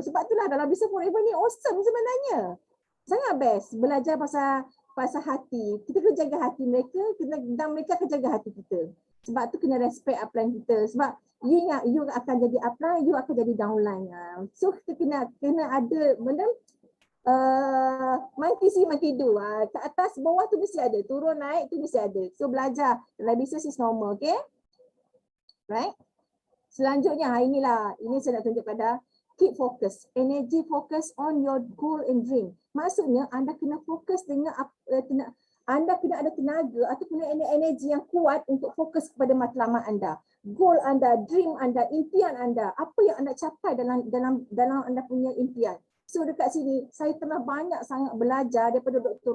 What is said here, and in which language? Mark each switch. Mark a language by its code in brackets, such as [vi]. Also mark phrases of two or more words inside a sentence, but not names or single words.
[ms] Sebab itulah dalam Business Forever ni awesome sebenarnya. Sangat best belajar pasal hati. Kita kena jaga hati mereka, dan mereka akan jaga hati kita. Sebab tu kena [en] respect upline [ms] kita. Sebab you ingat you akan jadi upline, you akan jadi downline. So kita kena ada benda [en] monkey see monkey do. [ms] Ke atas bawah tu mesti ada, turun naik tu mesti ada. So belajar dalam business [en] is normal, okay? Right? [ms] Selanjutnya inilah, ini saya nak tunjuk pada [en] keep focus. Energy focus on your goal and dream. [ms] Maksudnya anda kena fokus dengan anda kena ada tenaga atau kena energi yang kuat untuk fokus kepada matlamat anda. Goal anda, dream anda, impian anda. Apa yang anda capai dalam anda punya impian. So dekat sini saya telah banyak sangat belajar daripada Dr.